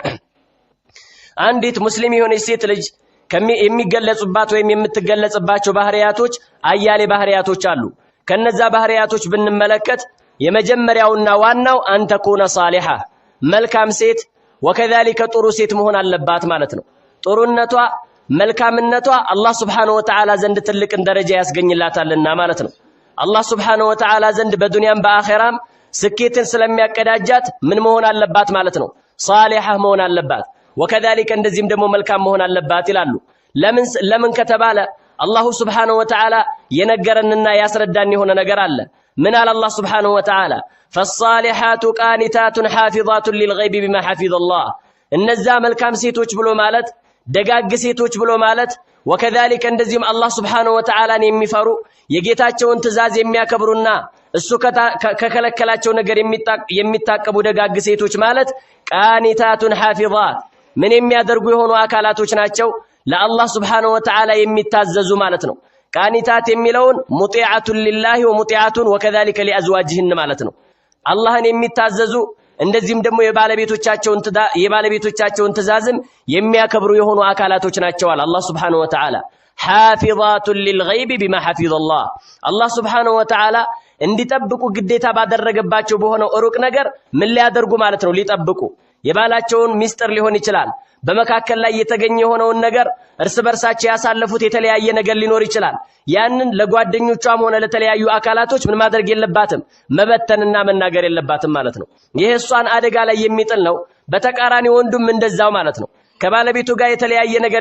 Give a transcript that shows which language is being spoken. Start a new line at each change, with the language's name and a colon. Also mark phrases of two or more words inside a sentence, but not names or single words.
Amharic: አንዲት ሙስሊም የሆነች ሴት ልጅ የሚገለጹባት ወይም የምትገለጽባቸው ባህሪያቶች አያሌ ባህሪያቶች አሉ። ከነዛ ባህሪያቶች ብንመለከት የመጀመሪያውና ዋናው
Arabic: أن تكون صالحة
Amharic: መልካም ሴት ወከذلك ጥሩ ሴት መሆን አለባት ማለት ነው። ጥሩነቷ መልካምነቷ አላህ
Arabic: سبحانه وتعالى
Amharic: ዘንድ ትልቅ ደረጃ ያስገኝላታልና ማለት ነው። አላህ
Arabic: سبحانه وتعالى
Amharic: ዘንድ በዱንያም በአኺራም ስኬትን ስለሚያቀዳጃት ምን መሆን አለባት ማለት ነው? ሷሊሃ መሆን አለባት። ወከذلك እንደዚህም ደግሞ መልካም መሆን አለባት ይላሉ። ለምን ከተባለ አላህ
Arabic: سبحانه وتعالى
Amharic: የነገረንና ያስረዳን የሆነ ነገር አለ። ምን አለ አላህ
Arabic: سبحانه وتعالى فالصالحات قانتات حافظات للغيب بما حفظ الله
Amharic: እነዛ መልካም ሴቶች ብሎ ማለት ደጋግ ሴቶች ብሎ ማለት ወከذلك እንደዚህም አላህ
Arabic: سبحانه وتعالى
Amharic: የሚፈሩ የጌታቸውን ትእዛዝ የሚያከብሩና እሱ ከከለከላቸው ነገር የሚታቀቡ ደጋግ ሴቶች ማለት
Arabic: قانتات حافظات
Amharic: ምን የሚያደርጉ የሆኑ አካላቶች ናቸው ለአላህ
Arabic: سبحانه وتعالى
Amharic: የሚታዘዙ ማለት ነው። ቃኒታት የሚለውን
Arabic: مطيعات لله ومطيعات ወከذلك لأزواجهن
Amharic: ማለት ነው። አላህን የሚታዘዙ እንደዚህም ደግሞ የባለቤቶቻቸውን ትእዛዝም የሚያከብሩ የሆኑ አካላቶች ናቸው አለ አላህ
Arabic: سبحانه وتعالى حافظات للغيب بما حفظ الله
Amharic: አላህ
Arabic: سبحانه وتعالى
Amharic: እንዲጠብቁ ግዴታ ባደረገባቸው በሆነው ሩቅ ነገር ምን ሊያደርጉ ማለት ነው ሊጠብቁ የባላቸውን ሚስጥር ሊሆን ይችላል በመካከል ላይ የተገኘ የሆነውን ነገር እርስ በርሳቸው ያሳለፉት የተለያየ ነገር ሊኖር ይችላል ያንን ለጓደኞቿም ሆነ ለተለያዩ አካላቶች ምን ማድረግ የለባትም መበተንና መናገር የለባትም ማለት ነው። ይሄ እሷን አደጋ ላይ የሚጥል ነው። በተቃራኒ ወንዱም እንደዛው ማለት ነው። ከባለቤቱ ጋር የተለያየ ነገር